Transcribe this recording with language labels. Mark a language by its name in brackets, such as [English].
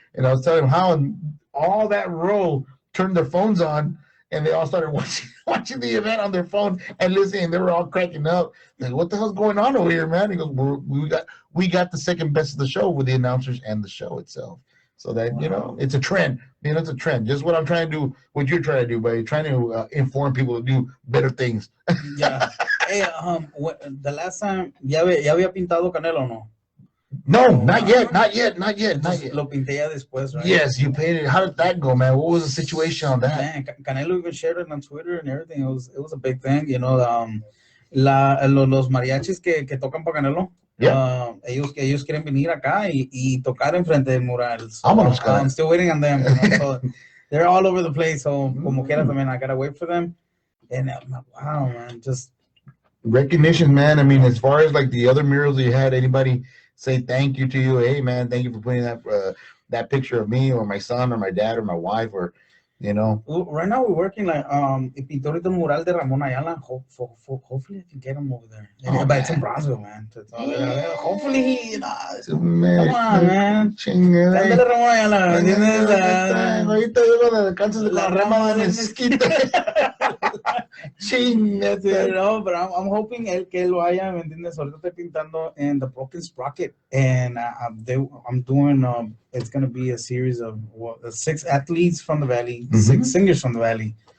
[English] And I was telling them how, and all that row turned their phones on and they all started watching the event on their phone and listening. They were all cracking up. Like, what the hell's going on over here, man? He goes, we got the second best of the show with the announcers and the show itself. So that, it's a trend. It's a trend. Just what I'm trying to do, what you're trying to do, buddy. Trying to inform people to do better things. Yeah. Hey, the last time, [Spanish] ¿ya había pintado Canelo, no? [English] No, not yet. [Spanish] Lo pinté ya después, right? [English] Yes, you painted. How did that go, man? What was the situation on that? Man, Canelo even shared it on Twitter and everything. It was a big thing, [Spanish] los mariachis que tocan para Canelo. [English] Yeah. [Spanish] Ellos quieren venir acá y tocar enfrente del mural. [English] So, I'm still waiting on them. So they're all over the place. So [Spanish] como quiera también, [English] I gotta wait for them. And wow, man, just recognition, man. I mean, as far as like the other murals that you had, anybody say thank you to you? Hey, man, thank you for putting that picture of me or my son or my dad or my wife or. Right now we're working like [Spanish] el pintor del mural de [English] Ramon Ayala. Hopefully I can get him over there. But it's in Brownsville, man. Hopefully he, come on, man. [Spanish] Dándole Ramon Ayala, ¿entiendes? Ahorita digo de cantos de la rama de mezquita. [English] No, but I'm hoping [Spanish] que él vaya, ¿me entiendes? Ahorita estoy pintando [English] in the Broken Sprocket, and I'm doing it's going to be a series of 6 athletes from the Valley, 6 singers from the Valley.